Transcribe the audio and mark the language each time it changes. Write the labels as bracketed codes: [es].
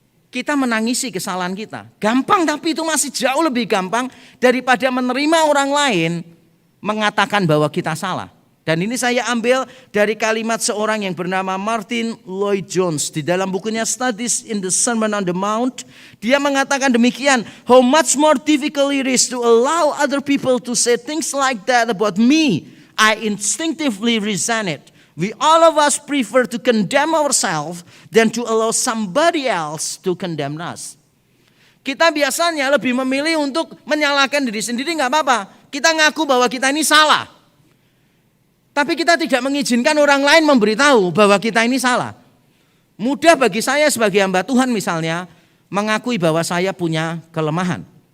[id] Kita menangisi kesalahan kita. Gampang, tapi itu masih jauh lebih gampang daripada menerima orang lain mengatakan bahwa kita salah. Dan ini saya ambil dari kalimat seorang yang bernama Martin Lloyd-Jones. Di dalam bukunya Studies in the Sermon on the Mount, dia mengatakan demikian. [en] How much more difficult it is to allow other people to say things like that about me. I instinctively resent it. We all of us prefer to condemn ourselves than to allow somebody else to condemn us. [id] Kita biasanya lebih memilih untuk menyalahkan diri sendiri, nggak apa-apa. Kita ngaku bahwa kita ini salah. Tapi kita tidak mengizinkan orang lain memberitahu bahwa kita ini salah. Mudah bagi saya sebagai hamba Tuhan misalnya mengakui bahwa saya punya kelemahan.